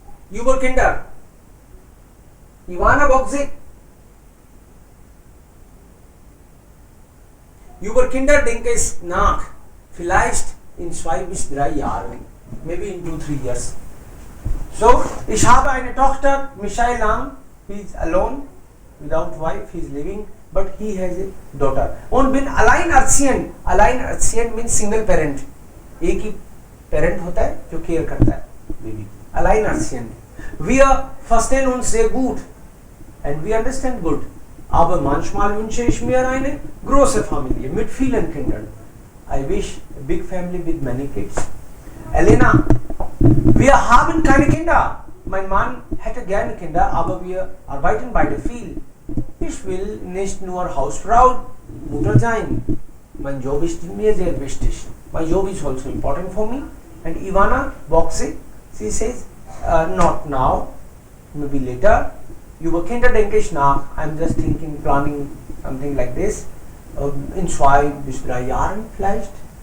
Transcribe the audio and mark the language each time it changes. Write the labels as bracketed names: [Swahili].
[German] Über Kinder. Ivana Boxig. Über Kinder denke ich nach. Vielleicht in 2 bis 3 Jahren. [English] Maybe in 2-3 years. [German] So, ich habe eine Tochter, Michelle Lang. [English] He is alone, without wife. He is living, but he has a daughter. [German] Und bin alleinerziehend. [English] Alleinerziehend means single parent. [Hindi] एक ही parent होता है जो care करता है baby. [German] Alleinerziehend. Wir verstehen uns sehr gut [English] and we understand good. [German] Aber manchmal wünsche ich mir eine große Familie mit vielen Kindern. [English] I wish a big family with many kids. [German] Elena, wir haben keine Kinder. Mein Mann hätte gerne Kinder, aber wir arbeiten beide viel. Ich will nicht nur Hausfrau, Mutter sein. Mein Job ist mir sehr wichtig. [English] My job is also important for me. And Ivana Boxig, she says, not now, maybe later. [German] Über Kinder denke ich nach. [English] I'm just thinking, planning something like this. [German] In 2 bis 3 Jahren vielleicht.